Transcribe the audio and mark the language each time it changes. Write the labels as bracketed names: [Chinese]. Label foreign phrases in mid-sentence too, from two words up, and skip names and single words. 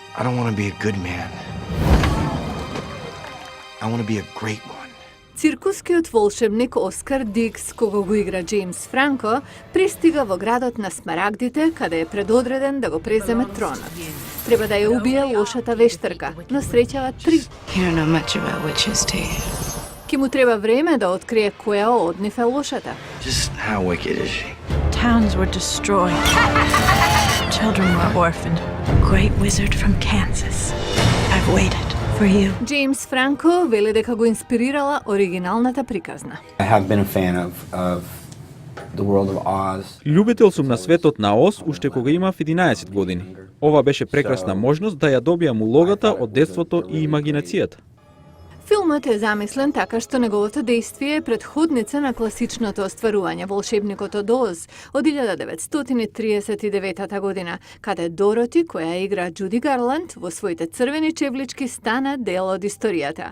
[English] don't want to be a good man. I want to be a great one. [Macedonian] Циркускиот волшебник Оскар Дикс, кого го игра Джеймс Франко, пристига во градот на Смарагдите, каде е предодреден да го преземе тронот. Треба да ја убие лошата вештарка, но среќава 3. [English] You don't know much about witches, do you? [Macedonian] Ки му треба време да открие која од нив е лошата. [English] Just how wicked is she? Towns were destroyed. Children were orphaned. Great wizard from Kansas. I've waited for you. [Macedonian] Джеймс Франко вели дека го инспирирала оригиналната приказна. [English] I have been a fan of the world of Oz. [Macedonian] Љубител сум на светот на Оз уште кога имав 11 години. Ова беше прекрасна можност да ја добијам улогата од детството и имагинацијата. Филмот е замислен така што неговото дејствие е претходница на класичното остварување Волшебникот од Оз од 1939 година, каде Дороти, која игра Џуди Гарланд, во своите црвени чевлички стана дел од историјата.